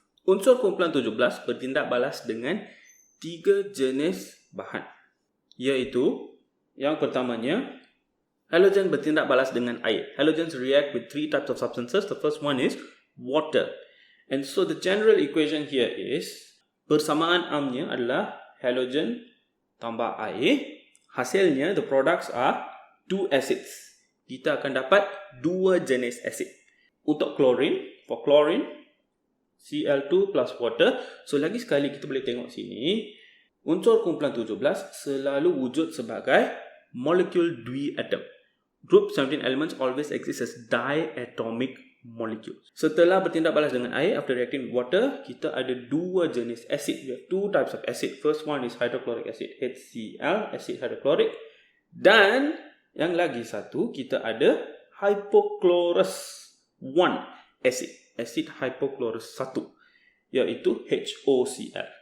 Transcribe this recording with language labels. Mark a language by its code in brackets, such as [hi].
[ms] Unsur kumpulan 17 bertindak balas dengan 3 jenis bahan, iaitu yang pertamanya, halogen bertindak balas dengan air. [en] Halogens react with 3 types of substances. The first one is water. And so the general equation here is, [ms] persamaan amnya adalah halogen tambah air. Hasilnya, [en] the products are 2 acids. [ms] Kita akan dapat 2 jenis asid. Untuk chlorine, [en] for chlorine, Cl2 plus water. [ms] So lagi sekali kita boleh tengok sini, unsur kumpulan 17 selalu wujud sebagai molekul dwi-atom. [en] Group 17 elements always exist as diatomic molecules. [ms] Setelah bertindak balas dengan air, [en] after reacting with water, [ms] kita ada 2 jenis asid. [en] We have 2 types of acid. First one is hydrochloric acid, HCl, [ms] acid hydrochloric. Dan yang lagi satu, kita ada hypochlorous 1 acid, acid hypochlorous 1, iaitu HOCl.